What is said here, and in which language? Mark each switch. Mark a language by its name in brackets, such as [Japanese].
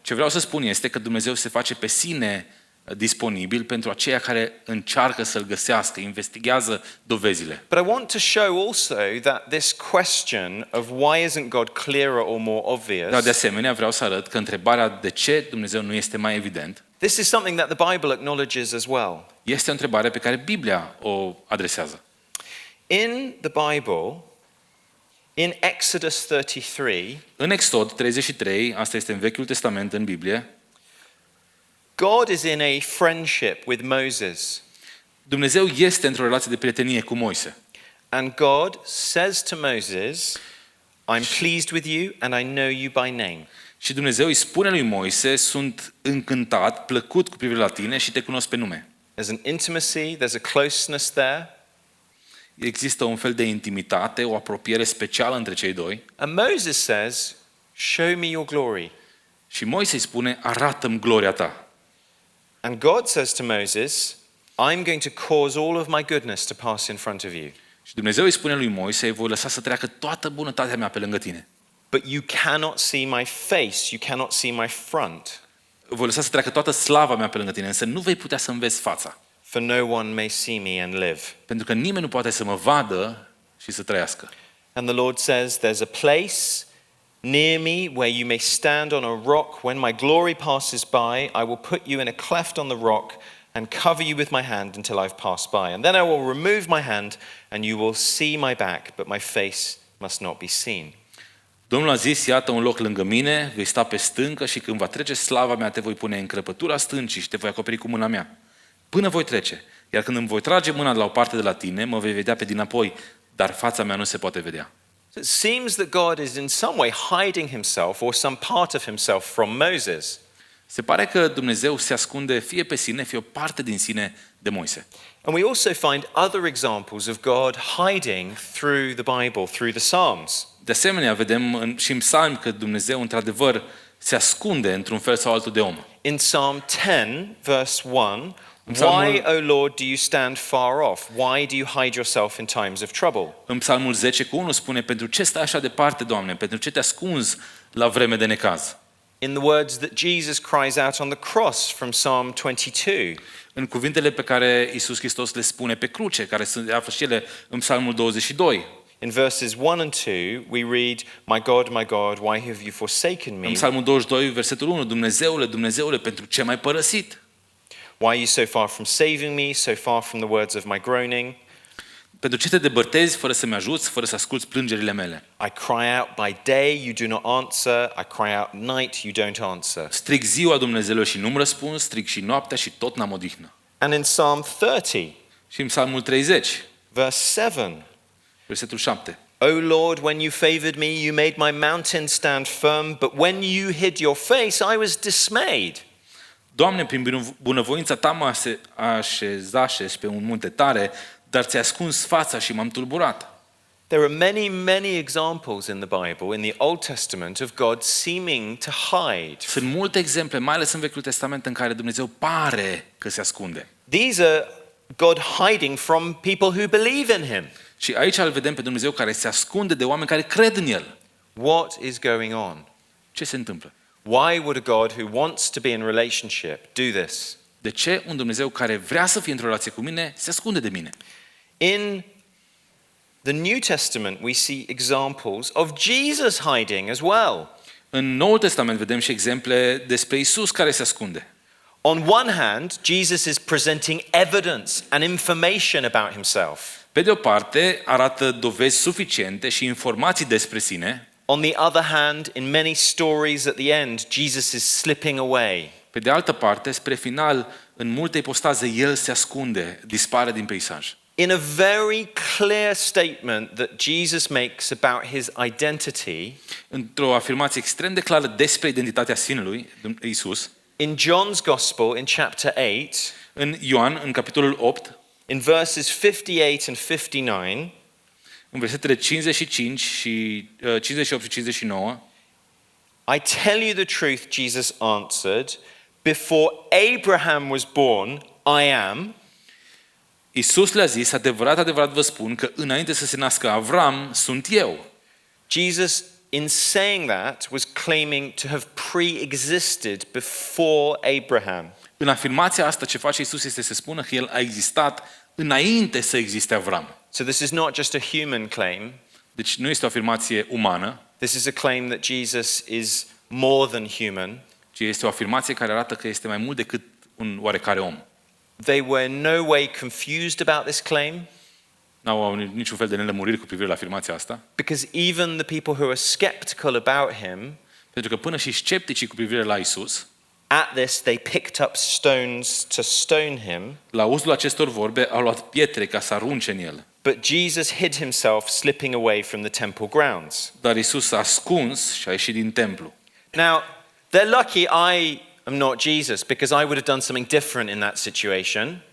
[Romanian] Ce vreau să spun este că Dumnezeu se face pe sine disponibil pentru aceia care încearcă să-L găsească, investigează dovezile. [English] But I want to show also that this question of why isn't God clearer or more [Romanian] Dar [English] obvious, [Romanian] de asemenea vreau să arăt că întrebarea de ce Dumnezeu nu este mai evident [English] this is something that the Bible acknowledges as well. [Romanian] este o întrebare pe care Biblia o adresează. [English] In the Bible, in Exodus 33, [Romanian] În Exod 33, asta este în Vechiul Testament în Biblie, [English] God is in a friendship with Moses. [Romanian] Dumnezeu este într-o relație de prietenie cu Moise. [English] And God says to Moses, I'm pleased with you and I know you by name. [Romanian] Și Dumnezeu îi spune lui Moise, sunt încântat, plăcut cu privire la tine și te cunosc pe nume. [English] There's an intimacy, there's a closeness there. [Romanian] Există un fel de intimitate, o apropiere specială între cei doi. [English] And Moses says, show me your glory. [Romanian] Și Moise îi spune, arată-mi gloria ta. [English] And God says to Moses, I'm going to cause all of my goodness to pass in front of you. [Romanian] Și Dumnezeu îi spune lui Moise, voi lăsa să treacă toată bunătatea mea pe lângă tine. [English] But you cannot see my face, you cannot see my front, [Romanian] Voi lăsa să treacă toată slava mea pe lângă tine, însă nu vei putea să-mi vezi fața. [English] for no one may see me and live. [Romanian] Pentru că nimeni nu poate să mă vadă și să trăiască. [English] And the Lord says, there's a place near me where you may stand on a rock. When my glory passes by, I will put you in a cleft on the rock and cover you with my hand until I've passed by. And then I will remove my hand and you will see my back, but my face must not be seen. [Romanian] Domnul a zis, iată un loc lângă mine, vei sta pe stâncă și când va trece slava mea, te voi pune în crăpătura stâncii și te voi acoperi cu mâna mea. Până voi trece, iar când îmi voi trage mâna de la o parte de la tine, mă vei vedea pe dinapoi, dar fața mea nu se poate vedea. [English] So it seems that God is in some way hiding himself or some part of himself from Moses. [Romanian] Se pare că Dumnezeu se ascunde fie pe sine, fie o parte din sine de Moise. [English] And we also find other examples of God hiding through the Bible, through the Psalms. [Romanian] De asemenea, vedem și în psalmi că Dumnezeu, într-adevăr, se ascunde într-un fel sau altul de om. [English] In Psalm 10, verse 1, [Romanian] Psalmul- [English] why, O Lord, do you stand far off? Why do you hide yourself in times of trouble? [Romanian] În psalmul 10:1 spune, pentru ce stai așa departe, Doamne? Pentru ce te ascunzi la vreme de necaz? [English] In the words that Jesus cries out on the cross from Psalm 22, [Romanian] În cuvintele pe care Iisus Hristos le spune pe cruce, care se află și ele în psalmul 22. [English] in verses 1 and 2, we read, my God, why have you forsaken me? [Romanian] În psalmul 22, versetul 1, Dumnezeule, Dumnezeule, pentru ce m-ai părăsit? [English] Why are you so far from saving me, so far from the words of my groaning? [Romanian] Pentru ce te depărtezi fără să-mi ajuți, fără să asculți plângerile mele? [English] I cry out by day, you do not answer. I cry out night, you don't answer. [Romanian] Strig ziua, Dumnezeule, și nu-mi răspuns, strig și noaptea și tot n-am odihnă. [English] And in Psalm 30, [Romanian] Și în psalmul 30, [English] verse 7, [Romanian] versetul 7. [English] O Lord, when you favored me, you made my mountain stand firm, but when you hid your face, I was dismayed. [Romanian] Doamne, prin bunăvoința ta mă așezașezi pe un munte tare, dar ți-ai ascuns fața și m-am tulburat. [English] There are many, many examples in the Bible, in the Old Testament, of God seeming to hide. [Romanian] Sunt multe exemple, mai ales în Vechiul Testament, în care Dumnezeu pare că se ascunde. [English] These are God hiding from people who believe in him. [Romanian] Și aici îl vedem pe Dumnezeu care se ascunde de oameni care cred în El. [English] What is going on? [Romanian] Ce se întâmplă? [English] Why would a God who wants to be in relationship do this? [Romanian] De ce un Dumnezeu care vrea să fie într-o relație cu mine se ascunde de mine? [English] In the New Testament, we see examples of Jesus hiding as well. [Romanian] În Noul Testament vedem și exemple despre Isus care se ascunde. [English] On one hand, Jesus is presenting evidence and information about himself. [Romanian] Pe de o parte, arată dovezi suficiente și informații despre sine. [English] On the other hand, in many stories at the end, Jesus is slipping away. [Romanian] Pe de altă parte, spre final, în multe ipostaze, El se ascunde, dispare din peisaj. [English] In a very clear statement that Jesus makes about his identity, [Romanian] Într-o afirmație extrem de clară despre identitatea sinelui, Isus, [English] in John's Gospel, in chapter 8, [Romanian] în Ioan, în capitolul 8, [English] in verses 58 and 59, [Romanian] în versetele 55 și 58 și 59, [English] I tell you the truth, Jesus answered, before Abraham was born, I am. [Romanian] Isus le-a zis, adevărat, adevărat vă spun că înainte să se nască Avram, sunt eu. [English] Jesus, in saying that, was claiming to have pre-existed before Abraham. [Romanian] În afirmația asta ce face Isus este să spună că El a existat înainte să existe Avram. [English] So this is not just a human claim. [Romanian] Deci nu este o afirmație umană, [English] This is a claim that Jesus is more than human. [Romanian] ci este o afirmație care arată că este mai mult decât un oarecare om. [English] They were in no way confused about this claim, [Romanian] N-au niciun fel de nelămuriri cu privire la afirmația asta, [English] because even the people who are skeptical about him, [Romanian] pentru că până și scepticii cu privire la Isus, [English] at this they picked up stones to stone him, [Romanian] la auzul acestor vorbe, au luat pietre ca să arunce în el. [English] but Jesus hid himself, slipping away from the temple grounds. [Romanian] Dar Isus s-a ascuns și a ieșit din templu. [English] Now, they're lucky I am not Jesus, because I would have done something different in that situation.